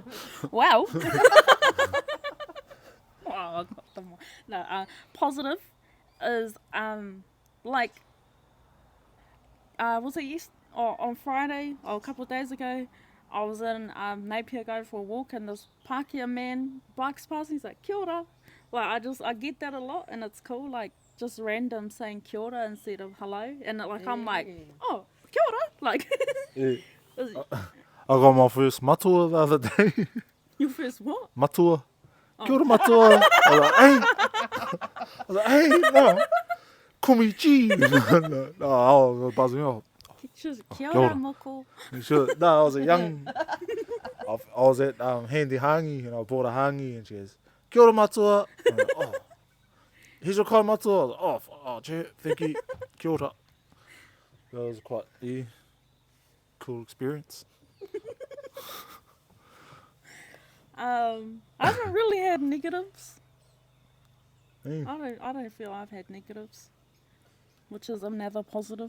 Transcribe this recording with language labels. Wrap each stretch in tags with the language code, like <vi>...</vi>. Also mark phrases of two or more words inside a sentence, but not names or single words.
<en>Wow. I got them all. No, positive is like was it on Friday or a couple of days ago? I was in Napier going for a walk, and this Pākehā man bikes past. He's like,</en> <mi>kia ora.</mi> <en>Like I get that a lot, and it's cool. Like just random saying</en> <mi>kia ora</mi> <en>instead of hello, and like I'm like,</en> <mi>oh, kia ora.</mi> <en>Like. Yeah. I got my first matua the other day. Your first what?</en> <mi>Matua. Kia ora matua.</mi> <en>I was like, hey, no. Komichi. No, I was buzzing off.</en> <mi>Kia ora moko.</mi> <en>No, I was a young. I was at Handy Hangi, and I bought a hangi, and she goes,</en> <mi>kia ora matua.</mi> <en>I'm like, oh, here's your</en> <mi>kai matua.</mi> <en>I was like, oh, gee, thank you.</en> <mi>Kia ora.</mi> <en>That was quite cool experience. I haven't really had negatives. Yeah. I don't feel I've had negatives, which is another positive.</en>